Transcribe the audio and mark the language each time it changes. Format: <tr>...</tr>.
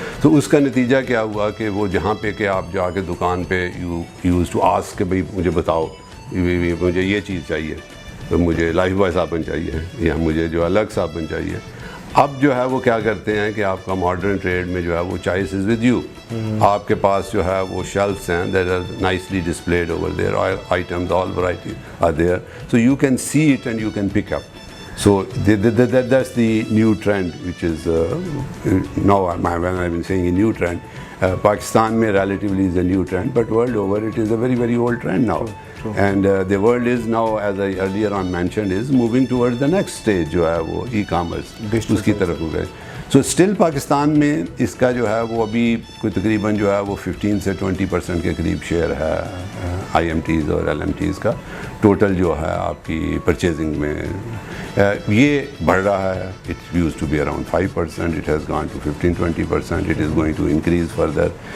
<ur>تو اس کا نتیجہ کیا ہوا کہ وہ جہاں پہ کہ آپ جا کے دکان پہ</ur> <en>used to ask</en> <ur>کہ بھائی مجھے بتاؤ مجھے یہ چیز چاہیے, مجھے لائف بوائے صابن چاہیے یا مجھے جو الگ صابن چاہیے, اب جو ہے وہ کیا کرتے ہیں کہ آپ کا ماڈرن ٹریڈ میں جو ہے وہ</ur> <en>choice is with you,</en> <ur>آپ کے پاس جو ہے وہ شیلفس ہیں</ur> <en>That are nicely displayed over there, items all variety are there, so you can see it and you can pick up. So that's the new trend which is now when I've been saying a new trend, Pakistan may relatively is a new trend, but world over it is a very very old trend now. True. And the world is now, as I earlier on mentioned, is moving towards the next stage</en> <ur>جو ہے وہ e-commerce اس کی طرف ہو گئے. So still Pakistan میں اس کا جو ہے وہ ابھی کوئی تقریباً جو ہے وہ 15 سے 20% کے قریب شیئر ہے آئی ایم ٹیز اور ایل ایم ٹیز کا ٹوٹل جو ہے آپ کی پرچیزنگ میں. یہ بڑھ رہا ہے,</ur> <en>It used to be around 5%, it has gone to 15-20%, it is going to increase further.</en>